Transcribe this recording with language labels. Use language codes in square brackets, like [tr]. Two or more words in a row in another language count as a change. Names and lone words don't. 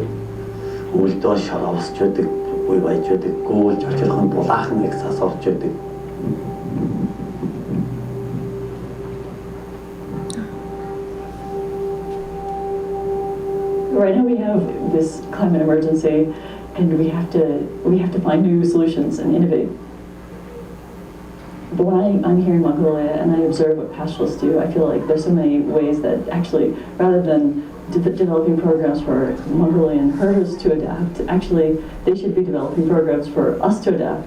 [mn] Өвөлдөө шороо босч байдаг. Үе байж байдаг. Гөөлж очихын булаахан их цас орж байдаг. [en] Right now we have this climate emergency and we have to find new solutions and innovate. But when I'm here in Mongolia and I observe what pastoralists do, I feel like there's so many ways that actually, rather than developing programs for Mongolian herders to adapt, actually they should be developing programs for us to adapt.